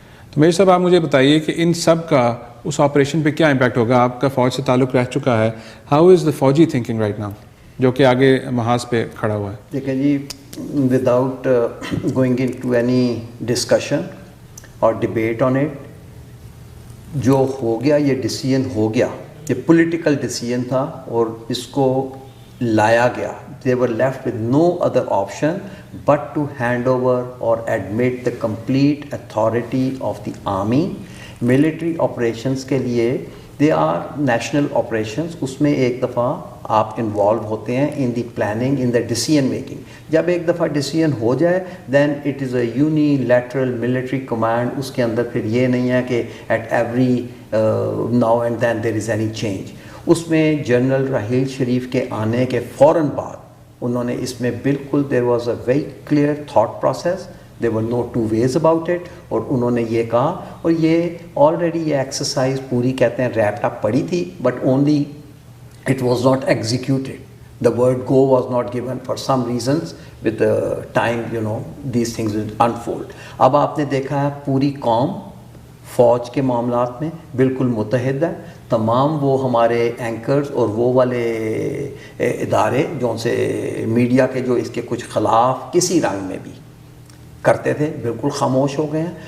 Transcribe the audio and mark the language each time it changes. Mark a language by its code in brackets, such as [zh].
[ur] تو میرے صاحب آپ مجھے بتائیے کہ ان سب کا اس آپریشن پہ کیا امپیکٹ ہوگا؟ آپ کا فوج سے تعلق رہ چکا ہے, [en] how is the فوجی thinking right now [ur] جو کہ آگے محاذ پہ کھڑا ہوا ہے؟ دیکھیں جی, [en] without going into any discussion [ur] اور [en] debate on it, [ur] جو ہو گیا یہ ڈیسیژن ہو گیا, یہ پولیٹیکل ڈیسیژن تھا اور اس کو لایا گیا. [en] They were left with no other option but to hand over or admit the complete authority of the army. Military operations [ur] کے لیے [en] they are national operations, [ur] اس میں ایک دفعہ آپ انوالو ہوتے ہیں [en] in the planning, in the decision making. [ur] جب ایک دفعہ ڈیسیژن ہو جائے [en] then it is a unilateral military command. [ur] اس کے اندر پھر یہ نہیں ہے کہ [en] at every now and then there is any change. [ur] اس میں جنرل راحیل شریف کے آنے کے فوراً بعد انہوں نے اس میں بالکل [en] there was a very clear thought process, there were no two ways about it, [ur] اور انہوں نے یہ کہا, اور یہ آلریڈی یہ ایکسرسائز پوری کہتے ہیں ریپڈ اپ پڑی تھی [en] but only it was not executed. The word go was not given for some reasons. With the time, you know, these things will unfold. [ur] اب آپ نے دیکھا ہے پوری قوم فوج کے معاملات میں بالکل متحد ہے. تمام وہ ہمارے اینکرز اور وہ والے ادارے جو ان سے میڈیا کے جو اس کے کچھ خلاف کسی رنگ میں بھی کرتے تھے بالکل خاموش ہو گئے ہیں.